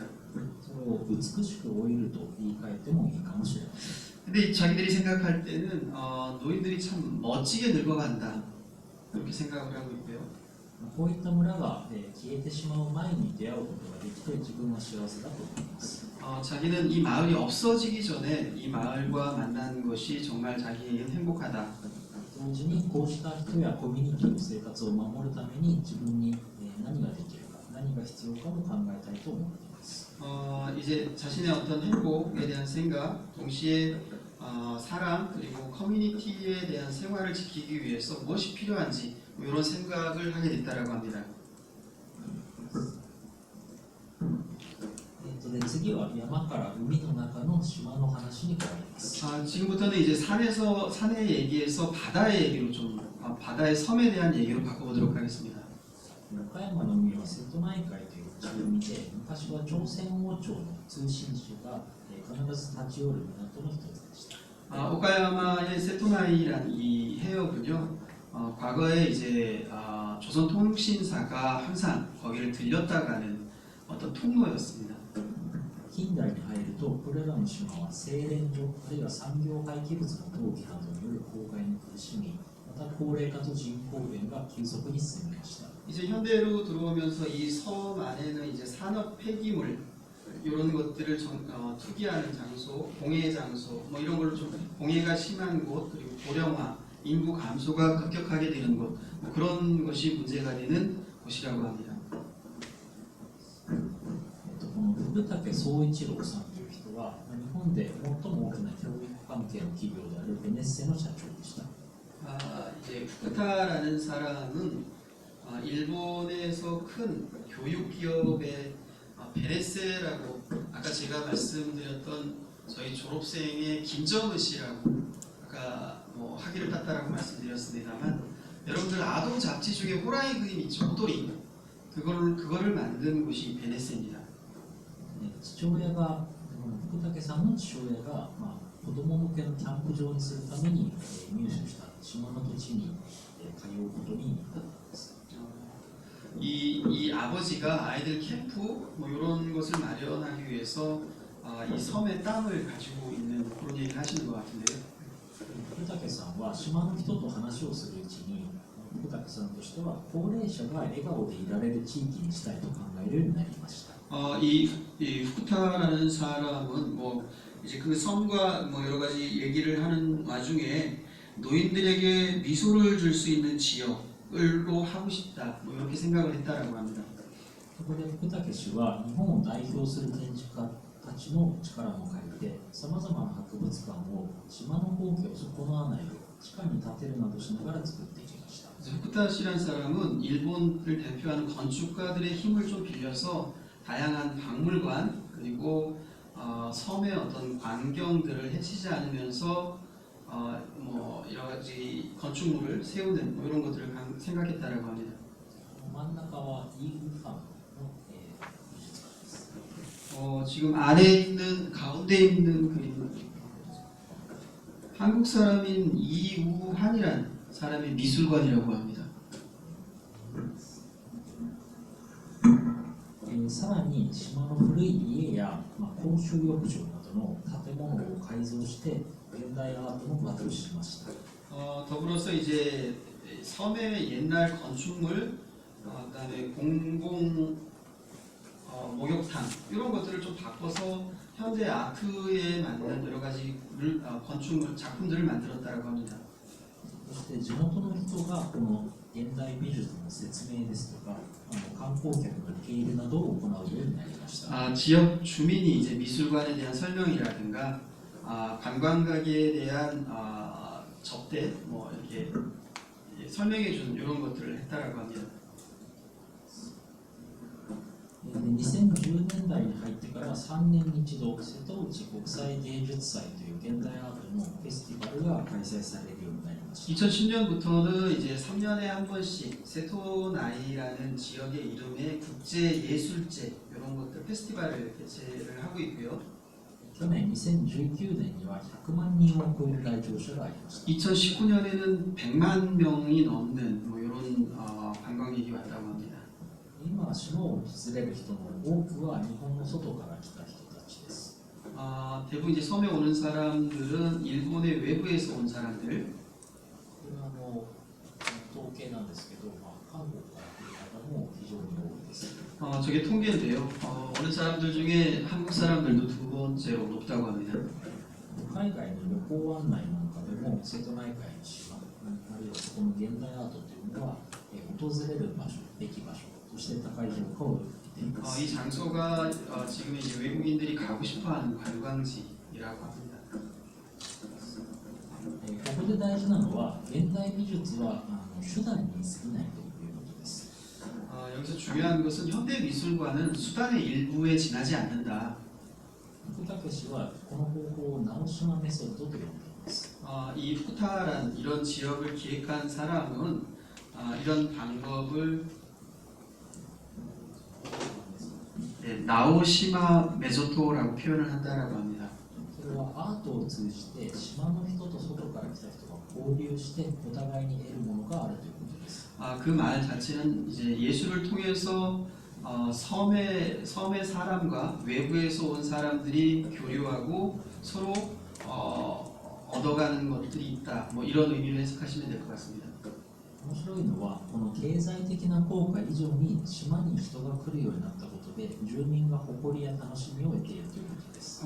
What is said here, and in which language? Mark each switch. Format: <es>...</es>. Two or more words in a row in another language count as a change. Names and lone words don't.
<ja>それを美しく老いると言い換えてもいいかもしれません。</ja> <ko>근데 자기들이 생각할 때는 노인들이 참 멋지게 늙어간다 그렇게 생각을 하고 있고요.</ko> <ja>こういった村が消えてしまう前に出会うことができて自分は幸せだと思います。</ja> <ko>자기는 이 마을이 없어지기 전에 이 마을과 만난 것이 정말 자기에게는 행복하다.</ko> <ja>同時にこうした人やコミュニティの生活を守るために自分に何ができるか、何が必要かも考えたいと思っています。</ja> <ko>이제 자신의 어떤 행복에 대한 생각, 동시에 사랑 그리고 커뮤니티에 대한 생활을 지키기 위해서 무엇이 필요한지 뭐 이런 생각을 하게 됐다라고 합니다.</ko> <ja>で次は山から海の中の島の話に変わります。</ja> <ko>지금부터는 이제 산의 얘기에서 바다의 얘기로 좀 바다의 섬에 대한 얘기로 바꿔보도록 하겠습니다.</ko> <ja>岡山の海は瀬戸内海という地海で、昔は朝鮮王朝の通信使が必ず立ち寄る港の一つでした。</ja> <ko>오카야마의 세토나이라는 이 해역은요, 과거에 이제 조선 통신사가 항상 거기를 들렸다 가는 어떤 통로였습니다.</ko> <ja>近代に入ると、これらの島は製錬所あるいは産業廃棄物の投棄などによる公害に苦しみ、また高齢化と人口減が急速に進みました。</ja> <ko>이제 현대로 들어오면서 이 섬 안에는 이제 산업 폐기물 이런 것들을 투기하는 장소, 공해 장소 뭐 이런 걸로 좀 공해가 심한 곳 그리고 고령화, 인구 감소가 급격하게 되는 곳 뭐 그런 것이 문제가 되는 곳이라고 합니다.</ko> <ja>この福武総一郎さんという人は、日本で最も大きな教育関係の企業であるベネッセの社長でした。</ja> <ko>이제 후쿠타라는 사람은 일본에서 큰 교육 기업의 베네세라고 아까 제가 말씀드렸던 저희 졸업생의 김정은 씨라고 아까 뭐 학위를 땄다라고 말씀드렸습니다만 여러분들 아동 잡지 중에 호랑이 그림 있죠, 호돌이 그거를 만든 곳이 베네세입니다.</ko> <ja>父親が福武さんの父親が、子供向けのキャンプ場にするために入手した島の土地に通うことになったんです。</ja> <ko>이 아버지가 아이들 캠프 뭐 이런 것을 마련하기 위해서 이 섬의 땅을 가지고 있는 그런 얘기를 하시는 것 같은데요.</ko> <ja>福武さんは島の人と話をするうちに、福武さんとしては高齢者が笑顔でいられる地域にしたいと考えるようになりました。</ja> <ko>이 후쿠타라는 사람은 뭐 이제 그 섬과 뭐 여러 가지 얘기를 하는 와중에 노인들에게 미소를 줄 수 있는 지역을로 하고 싶다. 뭐 이렇게 생각을 했다라고 합니다.</ko> <ja>そこで福武氏は日本を代表する建築家たちの力も借りて、さまざまな博物館を島の光景を損なわないよう地下に建てるなどしながら作っていきました。</ja> <ko>후쿠타시라는 사람은 일본을 대표하는 건축가들의 힘을 좀 빌려서 다양한 박물관 그리고 섬의 어떤 광경들을 해치지 않으면서 뭐 여러 가지 건축물을 세우는 뭐 이런 것들을 생각했다라고 합니다.</ko> <ja>真ん中はイーグルファームの、美術館です。</ja> <ko>지금 안에 있는 가운데 있는 그림은 한국 사람인 이우한이란 사람의 미술관이라고 합니다.</ko> <ja>さらに島の古い家や、公衆浴場などの建物を改造して現代アートのバトルしました。</ja> <ko>더불어서 이제 섬의 옛날 건축물, 그다음에 공공 목욕탕 이런 것들을 좀 바꿔서 현대 아트에 맞는 여러 가지 건축물 작품들을 만들었다라고 합니다.</ko> <ja>そして地元の人がこの現代美術の説明ですとか、観光客の受け入れなどを行うようになりました。</ja> <ko>지역 주민이 이제 미술관에 대한 설명이라든가 관광객에 대한 접대 뭐 이렇게 설명해 주는 이런 것들을 했다라고 합니다.</ko> <ja>2010 年代に入ってから3年に一度瀬戸内国際芸術祭という現代アートのフェスティバルが開催されるようになりました。</ja> <ko>2010년부터는 이제 3년에 한 번씩 세토나이라는 지역의 이름의 국제 예술제 이런 것들 페스티벌을 개최를 하고 있고요.</ko> <ja>去年2019年には100万人を超える来場者がありました。</ja> <ko>2019년에는 100만 명이 넘는 뭐 이런 관광객이 왔다고 합니다.</ko> <ja>今島を訪れる人の多くは日本の外から来た人たちです。</ja> <ko>대부분 이제 섬에 오는 사람들은 일본의 외부에서 온 사람들.</ko> <ja>これは統計なんですけど、韓国から来る方も非常に多いです。</ja> <ko>저게 통계인데요. 오는 사람들 중에 한국 사람들도 두 번째로 높다고 합니다.</ko> <ja>海外の旅行案内なんかでも瀬戸内海の島、あるいはそこの現代アートというのは、訪れる場所、べき場所として高い評価を受けています。</ja> <ko>이 장소가 지금 이제 외국인들이 가고 싶어하는 관광지라고 합니다.</ko> <ja>ここで大事なのは現代美術は手段に過ぎないということです。</ja> <ko>여기서 중요한 것은 현대 미술관은 수단의 일부에 지나지 않는다.</ko> <ja>福武氏はこの方法を直島メソッドと呼んでいます。</ja> <ko>이 후쿠타란 이런 지역을 기획한 사람은 이런 방법을 나오시마 메소토라고 표현을 한다라고 합니다.</ko> <ja>それはアートを通じて島の人と外から来た人が交流してお互いに得るものがあるということです。</ja> <ko>그 말 자체는 이제 예술을 통해서 섬의 사람과 외부에서 온 사람들이 교류하고 서로 얻어가는 것들이 있다. 뭐 이런 의미로 해석하시면 될 것 같습니다.</ko> <ja>面白いのはこの経済的な効果以上に島に人が来るようになったことで住民が誇りや楽しみを得ているということです。</ja>